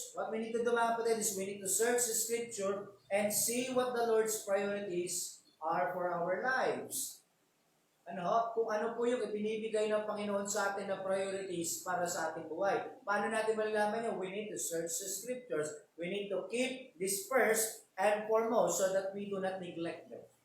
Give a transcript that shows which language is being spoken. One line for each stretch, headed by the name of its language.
English: What we need to do
Filipino: mga kapatid
English: is we need to search the scripture and see what the Lord's priorities are for our lives.
Filipino: Kung ano po yung ibinibigay ng Panginoon sa atin na priorities para sa ating buhay. Paano natin malalaman yun?
English: We need to search the scriptures. We need to keep this first and foremost so that we do not neglect them.